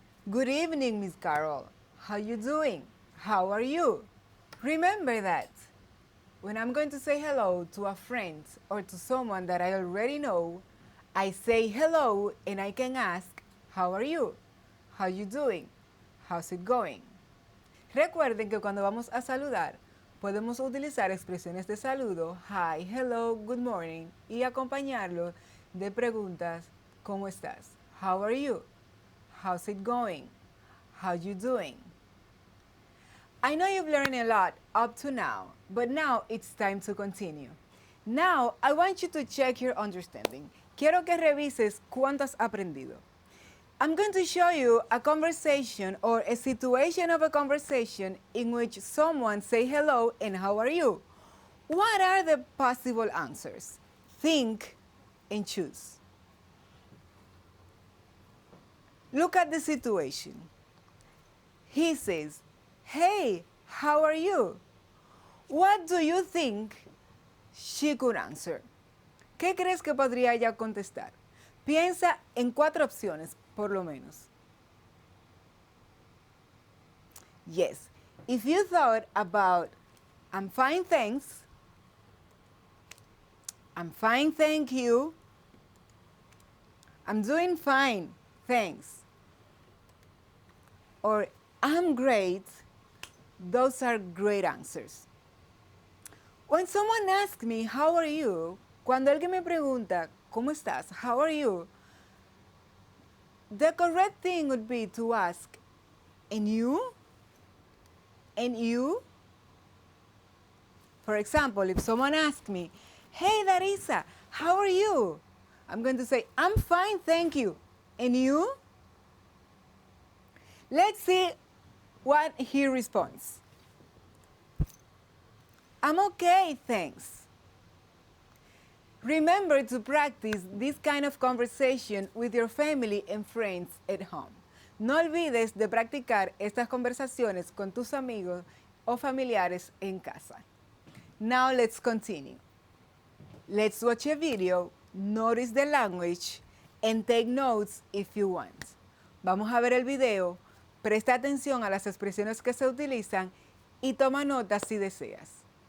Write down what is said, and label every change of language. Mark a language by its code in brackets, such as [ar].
[en] Good evening, Miss Carol. How you doing? How are you? Remember that when I'm going to say hello to a friend or to someone that I already know, I say hello and I can ask, how are you? How you doing? How's it going? [es] Recuerden que cuando vamos a saludar, podemos utilizar expresiones de saludo, [en] hi, hello, good morning, [es] y acompañarlo de preguntas, ¿cómo estás? [en] How are you? How's it going? How you doing? I know you've learned a lot up to now, but now it's time to continue. Now, I want you to check your understanding. [es] Quiero que revises cuánto has aprendido. [en] I'm going to show you a conversation or a situation of a conversation in which someone say hello and how are you? What are the possible answers? Think and choose. Look at the situation. He says, hey, how are you? What do you think she could answer? [es] ¿Qué crees que podría ella contestar? Piensa en 4 opciones, por lo menos. [en] Yes, if you thought about, I'm fine, thanks. I'm fine, thank you. I'm doing fine, thanks. Or I'm great, those are great answers. When someone asks me, how are you? [es] Cuando alguien me pregunta, ¿cómo estás? [en] How are you? The correct thing would be to ask, and you? And you? For example, if someone asks me, hey, Darisa, how are you? I'm going to say, I'm fine, thank you. And you? Let's see what he responds. I'm okay, thanks. Remember to practice this kind of conversation with your family and friends at home. [es] No olvides de practicar estas conversaciones con tus amigos o familiares en casa. [en] Now let's continue. Let's watch a video, notice the language, and take notes if you want. [es] Vamos a ver el video, presta atención a las expresiones que se utilizan y toma notas si deseas.